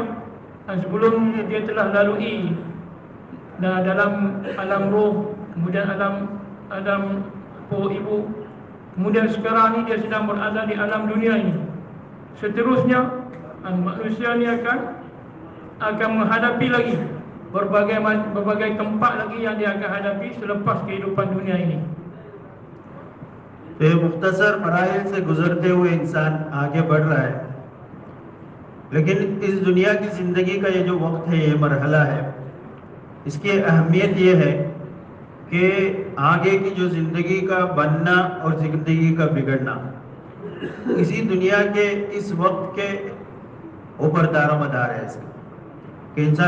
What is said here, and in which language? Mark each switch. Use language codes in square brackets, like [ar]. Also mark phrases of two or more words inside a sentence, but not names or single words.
[ms] Sebelum dia telah lalui dalam alam roh, kemudian alam perut ibu, kemudian sekarang ni dia sedang berada di alam dunia ini. Seterusnya manusia ni akan menghadapi lagi berbagai tempat lagi yang dia akan hadapi selepas kehidupan dunia ini. [ur] تو یہ مختصر مراحل سے گزرتے ہوئے انسان آگے بڑھ رہا ہے، لیکن اس دنیا کی زندگی کا یہ جو وقت ہے، یہ مرحلہ ہے، اس کی اہمیت یہ ہے کہ آگے کی جو زندگی کا بننا اور زندگی کا بگڑنا، اسی دنیا کے اس وقت کے اوپر دار و مدار ہے اس کا، کہ انسان